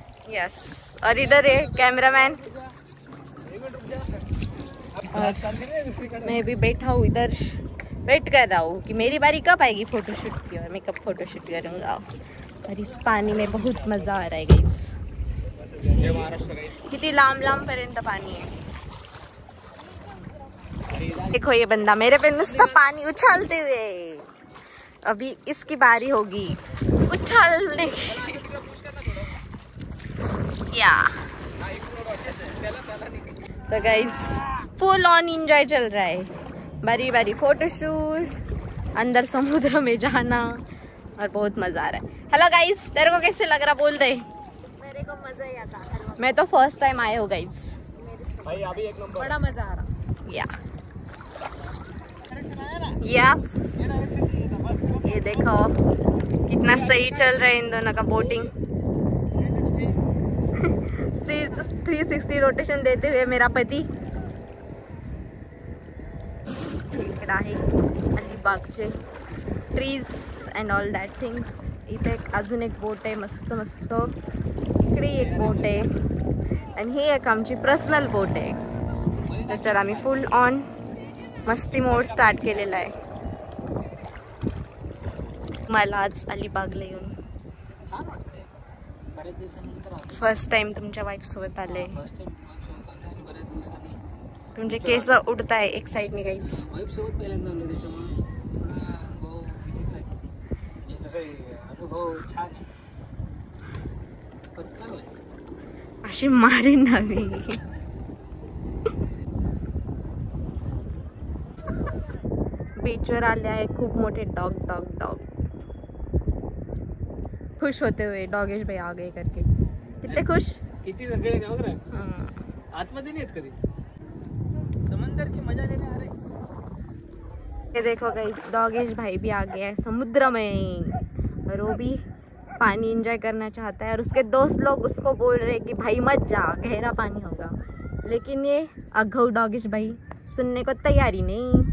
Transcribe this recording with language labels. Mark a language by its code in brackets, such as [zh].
[hi] Yes और इधर है कैमरामैन और मैं भी बैठा हूँ इधर वेट कर रहा हूँ कि मेरी बारी कब आएगी फोटोशूट की और मैं कब फोटोशूट करूँगा. और इस पानी में बहुत मज़ा आ रहा है गाइस. [mr] किती लांब पर्यंत पानी है. [hi] देखो ये बंदा मेरे पे नुसता पानी उछालते हुए. अभी इसकी बारी होगी उछालने की. या तो गाइस फुल ऑन एंजॉय चल रहा है. बारी फोटोशूट अंदर समुद्र में जाना और बहुत मजा आ रहा है. हेलो गाइस तेरे को कैसे लग रहा बोल दे. मेरे को मजा ही आता. मैं तो फर्स्ट टाइम आए हो गाइस. बड़ा मजा आ रहा. या यस ये देखो कितना सही चल रहा है इन दोनों का बोटिंग. 360 रोटेशन देते हुए मेरा पति. [mr] इकडे आहे अलिबागचे [en] Trees and all that things. [mr] इथे अजून एक बोट आहे मस्त इकडे एक बोट आहे आणि ही एक आमची पर्सनल बोट आहे. त्याच्यावर आम्ही फुल ऑन मस्ती मोड स्टार्ट केलेला आहे. मला आज अलिबागला येऊन छान वाटतंय. बरेच दिवसानंतर फर्स्ट टाइम तुमच्या वाईफ सोबत आले. फर्स्ट टाइम बऱ्याच दिवसांनी तुमचे केस उडताय एक साईडने गाईज. वाईफ सोबत पहिल्यांदा आलो त्याच्यामुळे थोडा अनुभव विचित्र आहे. याचा काही अनुभव छान आहे पण चांगला आहे. अशी मारीन ना मी. बीचवर आले आहे खूप मोठे डॉग डॉग डॉग. [hi] खुश होते हुए डॉगेश भाई आ गए करके. कितने खुश. [mr] किती सगळे का बघ आतमध्ये नाही येत कधी. [hi] समंदर की मजा लेने आ रहे. ये देखो गाइस डॉगेश भाई भी आ गया है समुद्र में और वो भी पानी एंजॉय करना चाहता है और उसके दोस्त लोग उसको बोल रहे हैं कि भाई मत जा गहरा पानी होगा, लेकिन ये अघऊ डॉगेश भाई सुनने को तैयारी नहीं.